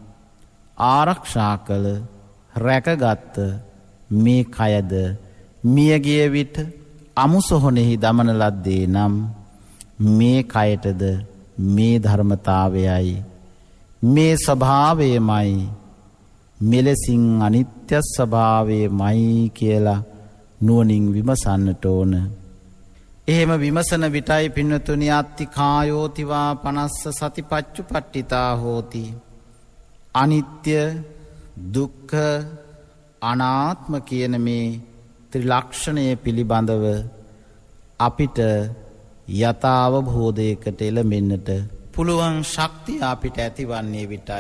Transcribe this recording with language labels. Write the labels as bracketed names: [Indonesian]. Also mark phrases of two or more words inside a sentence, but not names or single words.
[Sinhala] ආරක්ෂා කළ රැකගත් මේ කයද මියගිය විට අමුසොහොනෙහි දමන ලද්දේ නම් මේ කයටද මේ ධර්මතාවයයි, මේ ස්වභාවයමයි, මෙලෙසින් අනිත්‍ය ස්වභාවයමයි කියලා නුවණින් විමසන්නට ඕන. එහෙම විමසන විටයි පින්නතුනි [Pali] අත්ති කායෝතිවා පනස්ස සතිපච්චුපට්ඨිතා හෝති. [Sinhala] අනිත්‍ය, දුක්ඛ, අනාත්ම කියන මේ ත්‍රිලක්ෂණය පිළිබඳව අපිට යථාවබෝධයකට එළඹෙන්නට පුළුවන් ශක්තිය අපිට ඇතිවන්නේ විටයි.